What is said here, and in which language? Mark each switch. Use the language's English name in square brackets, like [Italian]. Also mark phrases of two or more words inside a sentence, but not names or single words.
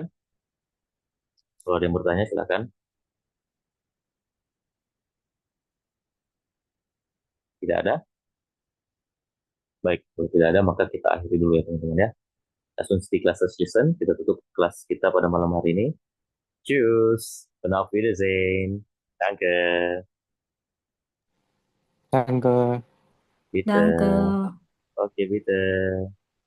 [Indonesian] Kalau ada yang bertanya, silahkan. Tidak ada? Baik, kalau tidak ada maka kita akhiri dulu ya teman-teman ya. Langsung di kelas session, kita tutup kelas kita pada malam hari ini. [German] Tschüss. Und auf Wiedersehen. Danke. Danke. Bitte. Danke. Oke, bitte.